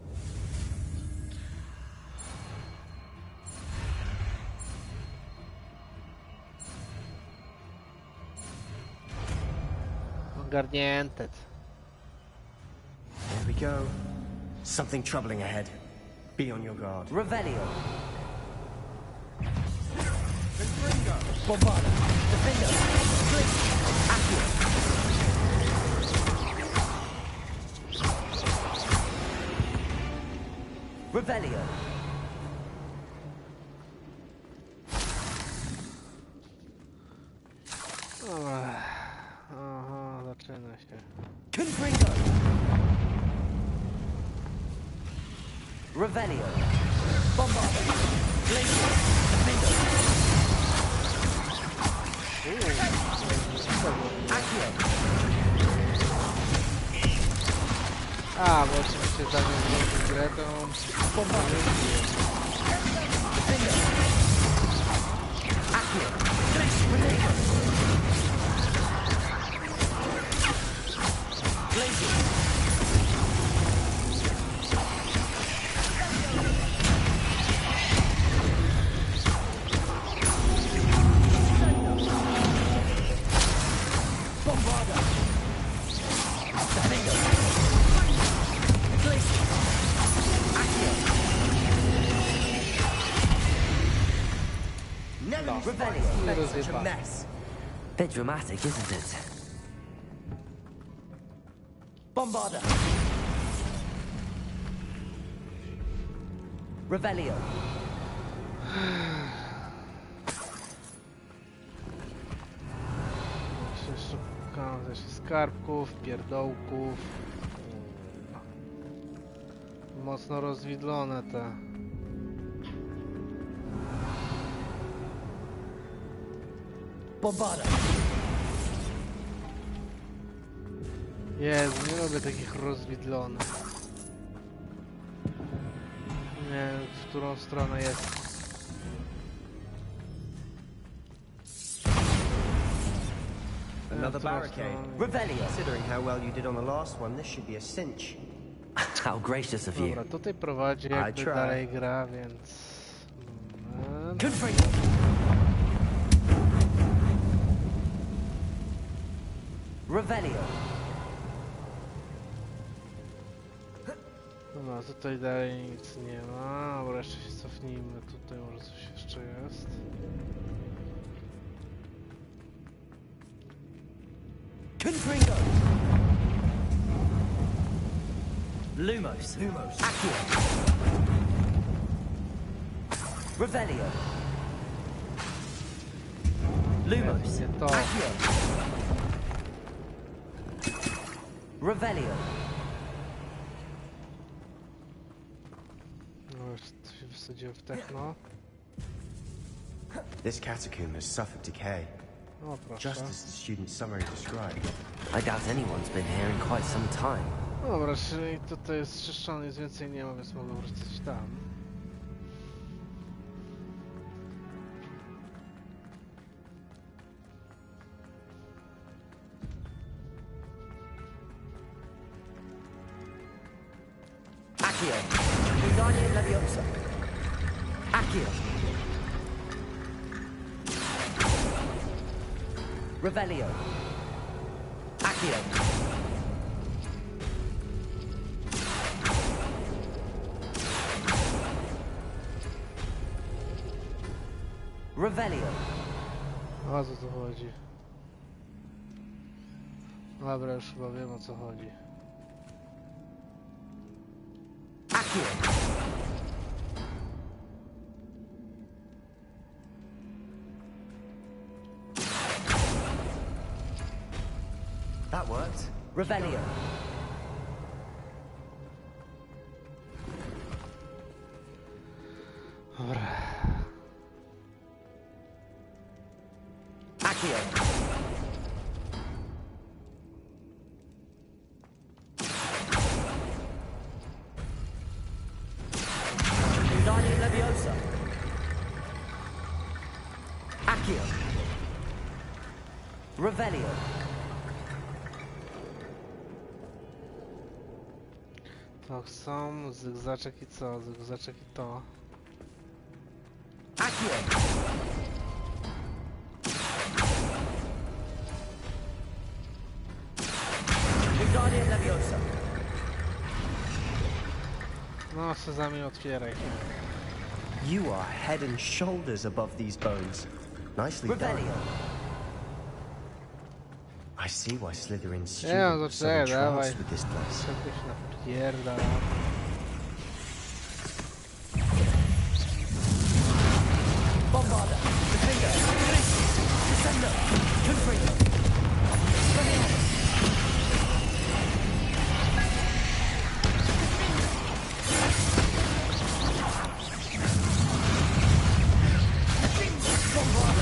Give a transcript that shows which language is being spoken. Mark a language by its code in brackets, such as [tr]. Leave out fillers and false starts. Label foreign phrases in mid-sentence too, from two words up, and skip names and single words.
[pl] Ogarnięte. [en] There we go. Something troubling ahead. Be on your guard. Revelio. Bombarda. Defender. Blitz. Accio. Revelio. [pl] Aha, zaczyna się. Confringo. Revelio. Bombarda. Glacier. Defender. Accio. A, bo oczywiście zamiast grę to... Bombarda. Defender. Accio. Glacier. Glacier. Bombarda. Defender. Glacier. Accio. [en] Never Revelio. [pl] Nie [en] such a [pl] rozjebane. [en] mess. Bit dramatic, isn't it? Bombarda. Revelio. [pl] Szukam też skarbków, pierdołków. Mocno rozwidlone te. Bombarda. Jezu, nie lubię takich rozwidlonych. Nie wiem, w którą stronę jest. [en] Another barricade. Revelio. Considering how well you did on the last one, this should be a cinch. How gracious of you. [pl] Dobra, tutaj prowadzi jakby try. dalej gra, więc... Moment. Confringo. Revelio. Dobra, tutaj dalej nic nie ma. Dobra, jeszcze się cofnijmy. Tutaj może coś jeszcze jest. Confringo. Lumos. Accio. Revelio. Lumos. To. Accio. Revelio. No już się wsadziłem w techno. [en] This catacomb has suffered decay, [pl] O proszę. [en] just as the student's summary described. I doubt anyone's been here in quite some time. [pl] Dobra, czyli tutaj jest czyszczony, nic więcej nie ma, więc mogę wrócić tam. Accio. Wingardium Leviosa. Accio. Revelio. Accio. Revelio. O co tu chodzi? Dobra, już chyba wiem o co chodzi. Accio. [en] That worked. Revelio. [pl] Dobra. Accio. Wingardium Leviosa. Accio. Revelio. To są zygzaczek i co? Zygzaczek i to. Accio. Wingardium Leviosa. No, sezamie, otwieraj. [en] You are head and shoulders above these bones. Nicely done. Revelio. I see why Slytherin's [pl] Nie no, to [en] students are [pl] czekaj, dawaj. [en] entranced with this place. [pl] Czegoś napierdala. Bombarda. Defender. Descender. Confringo. Bombarda.